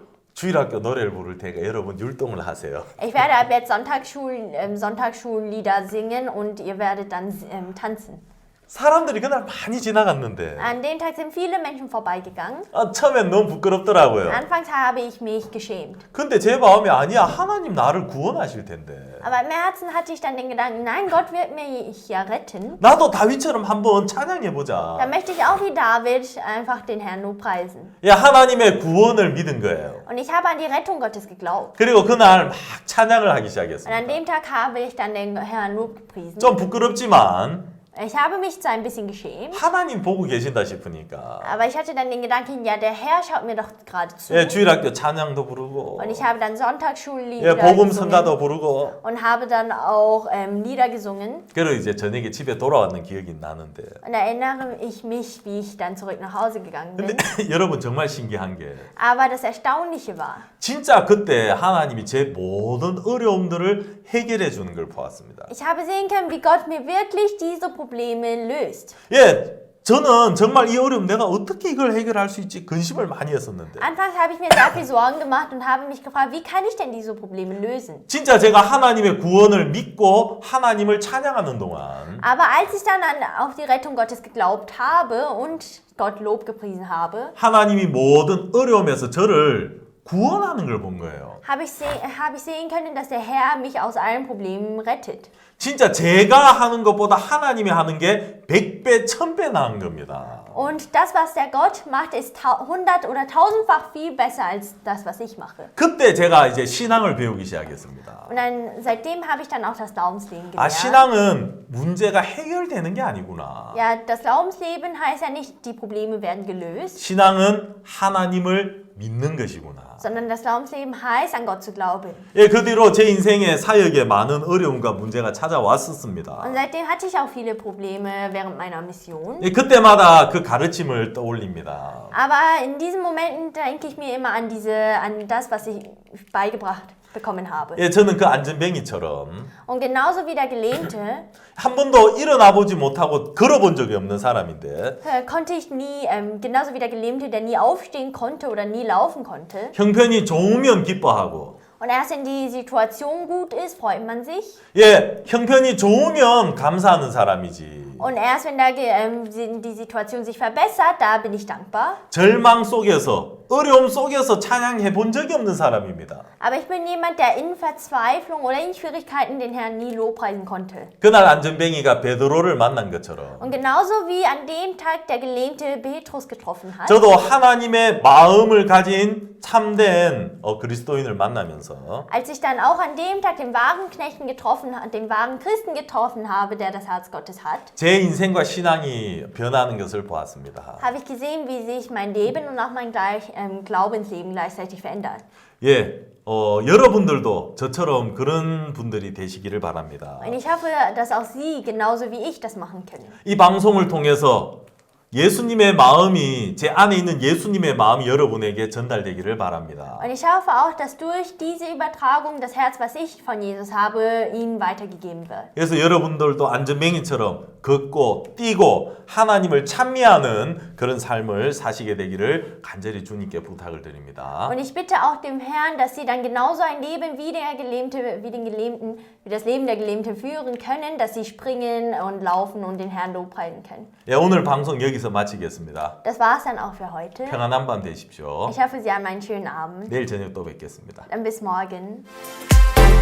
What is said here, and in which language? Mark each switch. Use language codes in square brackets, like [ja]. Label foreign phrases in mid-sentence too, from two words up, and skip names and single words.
[ko] 주일학교 노래를 부를 테니까 여러분 율동을 하세요. [de] Ich werde ab jetzt Sonntagsschullieder singen und ihr werdet dann tanzen. [ko] 사람들이 그날 많이 지나갔는데 [de] An dem Tag sind viele Menschen vorbeigegangen. [ko] 처음엔 너무 부끄럽더라고요. [de] Anfangs habe ich mich geschämt. [ko] 근데 제 마음이 아니야. 하나님 나를 구원하실 텐데. [de] Aber im Herzen hatte ich dann den Gedanken, nein, Gott wird mich ja retten. [ko] 나도 다윗처럼 한번 찬양해보자. [de] Dann möchte ich auch wie David einfach den Herrn Lobpreisen. [ko] 야, 하나님의 구원을 믿은 거예요. [de] Und ich habe an die Rettung Gottes geglaubt. [ko] 그리고 그날 막 찬양을 하기 [de] Und an [ko] 시작했습니다. [de] dem Tag habe ich dann den Herrn Lob gepriesen. [ko] 좀 부끄럽지만 [de] Ich habe mich zwar ein bisschen geschämt, [ko] 하나님 보고 계신다 싶으니까 [de] aber ich hatte dann den Gedanken, ja, der Herr schaut mir doch gerade zu. [ko] 예, 주일학교 찬양도 부르고 [de] Und ich habe dann Sonntagsschullieder [ko] 예, 복음 [de] gesungen [ko] 성가도 부르고 [de] und habe dann auch Lieder gesungen. [ko] 그리고 이제 저녁에 집에 돌아왔는 기억이 나는데 [de] Und erinnere ich mich, wie ich dann zurück nach Hause gegangen [ko] 근데 [de] bin. [ko] 여러분 정말 신기한 게 [de] Aber das Erstaunliche war, [ko] 진짜 그때 하나님이 제 모든 어려움들을 해결해 주는 걸 보았습니다. [de] ich habe sehen können, wie Gott mir wirklich diese Probleme löst. [ko] 예, 저는 정말 이 어려움 내가 어떻게 이걸 해결할 수 있지 근심을 많이 했었는데 [de] Anfangs habe ich mir sehr viel Sorgen gemacht und habe mich gefragt, wie kann ich denn diese Probleme lösen? [ko] 진짜 제가 하나님의 구원을 믿고 하나님을 찬양하는 동안 [de] Aber als ich dann auf die Rettung Gottes geglaubt habe und Gott Lob gepriesen habe, [ko] 하나님이 모든 어려움에서 저를 구원하는 걸 본 거예요. [de] habe ich sehen können, dass der Herr mich aus allen Problemen rettet. [ko] 진짜 제가 하는 것보다 하나님이 하는 게 100배, 1000배 나은 겁니다. [de] Und das, was der Gott macht, ist 100 oder 1000-fach viel besser als das, was ich mache. [ko] 그때 제가 이제 신앙을 배우기 시작했습니다. [de] Und dann, seitdem habe ich dann auch das Glaubensleben [ko] 아, [de] gelernt. [ko] 신앙은 문제가 해결되는 게 아니구나. [de] Ja, das Glaubensleben heißt ja nicht, die Probleme werden gelöst, [ko] 신앙은 하나님을 믿는 것이구나. [de] sondern das Glaubensleben heißt, an Gott zu glauben. [ko] 예, 그 뒤로 제 인생의 사역에 많은 어려움과 문제가 찾아왔었습니다. [de] Und seitdem hatte ich auch viele Probleme während meiner Mission. [ko] 예, 그때마다 그 가르침을 떠올립니다. [de] Aber in diesen Momenten denke ich mir immer an das, was ich beigebracht bekommen habe. [ko] 예, 저는 그 안전뱅이처럼 [de] Und genauso wie der Gelähmte [ko] 한 번도 일어나 보지 못하고 걸어본 적이 없는 사람인데 [de] konnte ich nie, genauso wie der Gelähmte, der nie aufstehen konnte oder nie laufen konnte. [ko] 형편이 좋으면 기뻐하고 [de] Und erst wenn die Situation gut ist, freut man sich. [ko] 예, 형편이 좋으면 감사하는 사람이지. [de] Und erst wenn die Situation sich verbessert, da bin ich dankbar. [ko] 절망 속에서 어려움 속에서 찬양해 본 적이 없는 사람입니다. [de] Aber ich bin jemand, der in Verzweiflung oder in Schwierigkeiten den Herrn nie lobpreisen konnte. [ko] 그날 안전뱅이가 베드로를 만난 것처럼 [de] Und genauso wie an dem Tag der Gelähmte Petrus getroffen hat, [ko] 저도 하나님의 마음을 가진 참된 그리스도인을 만나면서 [de] als ich dann auch an dem Tag den wahren den wahren Christen getroffen habe, der das Herz Gottes hat, [ko] 제 인생과 신앙이 변하는 것을 보았습니다. [de] habe ich gesehen, wie sich mein Leben und auch mein Glaubensleben gleichzeitig verändert. [ko] 예, 여러분들도 저처럼 그런 분들이 되시기를 바랍니다. [de] Und ich hoffe, dass auch Sie genauso wie ich das machen können. [ko] 이 방송을 통해서 예수님의 마음이 제 안에 있는 예수님의 마음이 여러분에게 전달되기를 바랍니다. [de] Und ich hoffe auch, dass durch diese Übertragung das Herz, was ich von Jesus habe, Ihnen weitergegeben wird. [ko] 그래서 여러분들도 안전뱅이처럼 걷고 뛰고 하나님을 찬미하는 그런 삶을 사시게 되기를 간절히 주님께 부탁을 드립니다. [de] Und ich bitte auch dem Herrn, dass Sie dann genauso ein Leben wie das Leben der Gelähmten führen können, dass Sie springen und laufen und den Herrn lobpreisen können. [ko] 예, 오늘 방송 여기서 마치겠습니다. [de] Das war's dann auch für heute. [ko] 평안한 밤 되십시오. [de] Ich hoffe, Sie haben einen schönen Abend. [ko] 내일 저녁 또 뵙겠습니다. [de] Dann bis morgen.